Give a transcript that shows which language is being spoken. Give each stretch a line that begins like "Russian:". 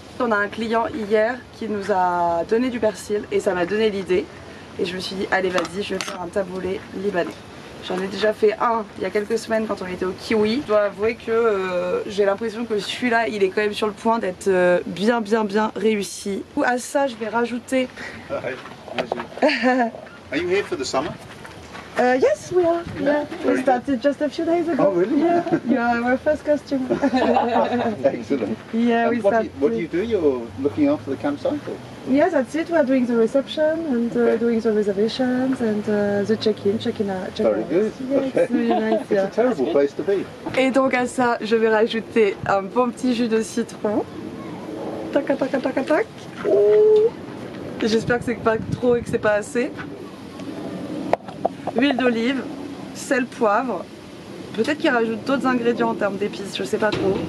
French: On a un client hier qui nous a donné du persil et ça m'a donné l'idée. Et je me suis dit, allez vas-y, je vais faire un taboulé libanais. J'en ai déjà fait un il y a quelques semaines quand on était au Kiwi. Je dois avouer que j'ai l'impression que celui-là, il est quand même sur le point d'être bien réussi. À ça, je vais rajouter...
English: Are you here for the summer? Yes, we are. Yeah, we started just a few days ago. Oh, really? Yeah, you are our first costume. Excellent. Yeah, we started. What do you do? You're looking after the campsite? Or? Yes, that's it. We are doing the reception and doing the reservations and the check-in, check-in out. Very good. Yeah, Okay. it's really nice. It's Yeah. a terrible place to be.
French: Et donc à ça, je vais rajouter un bon petit jus de citron. Tac, tac, tac, tac, tac. J'espère que c'est pas trop et que c'est pas assez. Huile d'olive, sel, poivre. Peut-être qu'il rajoute d'autres ingrédients en termes d'épices, je sais pas trop.